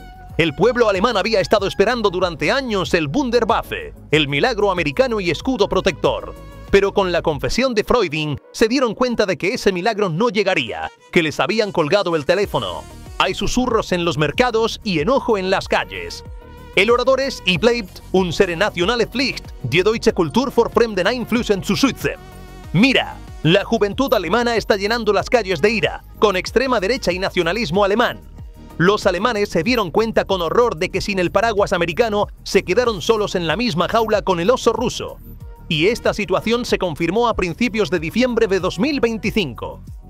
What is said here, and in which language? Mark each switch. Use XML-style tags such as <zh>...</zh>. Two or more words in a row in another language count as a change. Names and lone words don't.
<es>El pueblo alemán había estado esperando durante años el Wunderwaffe, el milagro americano y escudo protector. Pero con la confesión de Freuding, se dieron cuenta de que ese milagro no llegaría, que les habían colgado el teléfono. Hay susurros en los mercados y enojo en las calles. El orador es</es> <de>"Ich bleibt unsere nationale Pflicht, die deutsche Kultur vor fremden Einflüssen zu schützen".</de> <es>Mira, la juventud alemana está llenando las calles de ira, con extrema derecha y nacionalismo alemán. Los alemanes se dieron cuenta con horror de que sin el paraguas americano se quedaron solos en la misma jaula con el oso ruso. Y esta situación se confirmó a principios de diciembre de 2025.</es>